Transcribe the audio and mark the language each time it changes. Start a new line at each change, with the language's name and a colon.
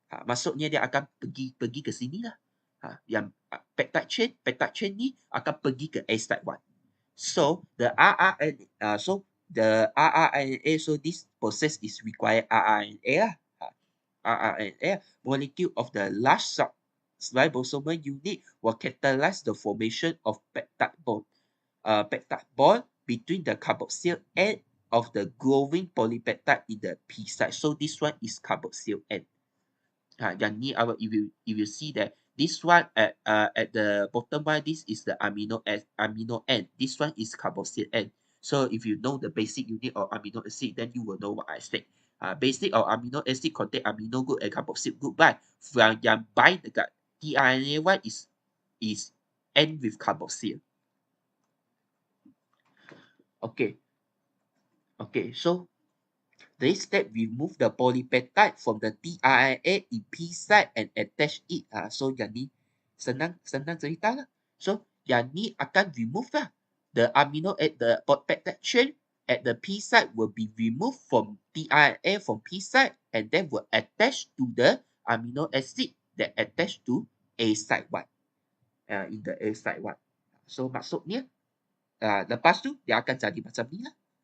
Malay: Maksudnya dia akan pergi ke sini lah. Yang peptide chain ni akan pergi ke A site one.
English: So the RNA so this process is require RNA lah. RNA molecule of the large ribosomal unit will catalyze the formation of peptide bond between the carboxyl end of the growing polypeptide in the P site. So this one is carboxyl end.
Malay: Yang ni
English: if you see that this one at the bottom one, this is the amino end. This one is carboxyl end. So if you know the basic unit of amino acid, then you will know what I said. Basic of amino acid contain amino group and carboxyl group, but
Malay: yang bind dekat
English: tRNA one is end with carboxyl. Okay, so this step remove the polypeptide from the tRNA in P site and attach it.
Malay: So yang ni senang cerita lah. So yang ni akan remove lah.
English: The peptide chain at the P site will be removed from tRNA from P site and then will attach to the amino acid that attach to A site one. In the A site one.
Malay: So maksudnya lepas tu dia akan jadi macam ni lah.